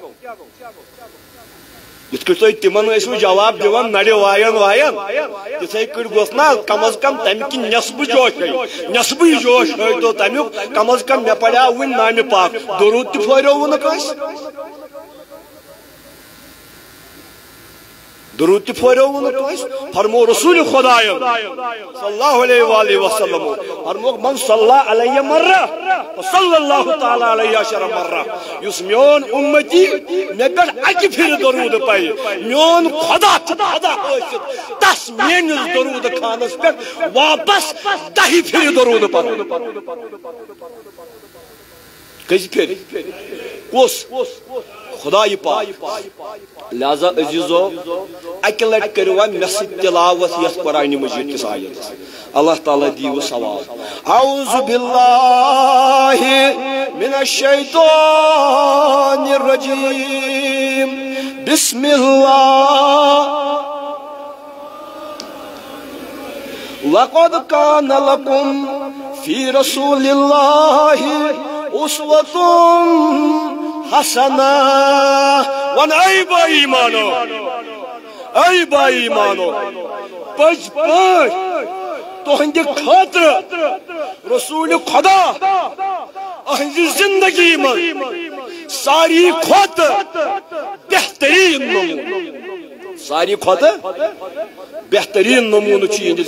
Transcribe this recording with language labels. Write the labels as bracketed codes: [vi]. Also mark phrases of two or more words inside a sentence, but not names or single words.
[ks] یِتھ کٔٹھۍ تُہۍ تِمن ٲسوٕ جواب دِوان نرِ وایان تِتھے کٔٹھۍ گوٚژھ نا کم از کم تمہِ کِنۍ نٮ۪صبہٕ جوش نٮ۪صبٕے جوش ہٲیتو تمیُک کم از کم مےٚ پریو وُنہِ نامہِ پاک درود تہِ پھٲریووٕ نہٕ کٲنٛسہِ درود تہِ پھٲریووٕ نہٕ کٲنٛسہِ فرمو رسول خۄدایم [ar] صلی اللہ علیہ وآلہ وسلم [ks] فرموکھ [ar] من صلی علیہ مرہ صلی اللہ تعالیٰ علیہ عشر مرہ [ks] یُس میون اُمتی مےٚ پٮ۪ٹھ اکہِ پھِرِ درود پرِ میون خۄدا چھُ خۄدا ٲسِتھ تس میٲنِس درود خانس پٮ۪ٹھ واپس 10 پھِرِ درود پرُن کٔژِ پھِرِ کُس خدای پاک لہذا عزیزو اکہِ لٹہِ کٔرِو وۄنۍ مےٚ سۭتۍ تلاوت یتھ قرآنِ مجیٖد کِس آیتس اللہ تعالیٰ دیٖوٕ ثواب [ar] اعوذ باللہ من الشیطان الرجیم بسم اللہ لقد كان لكم في رسول الله أسوة حسنہ [ks] ون اے با ایمانو اے با ایمانو پٔزۍ پٲٹھۍ تُہنٛدِ خٲطرٕ رسول خدا اہنٛزِ زندگی منٛز ساری کھۄتہٕ بہتریٖن نموٗنہٕ ساری کھۄتہٕ بہتریٖن نموٗنہٕ چھُ یِہنٛدِ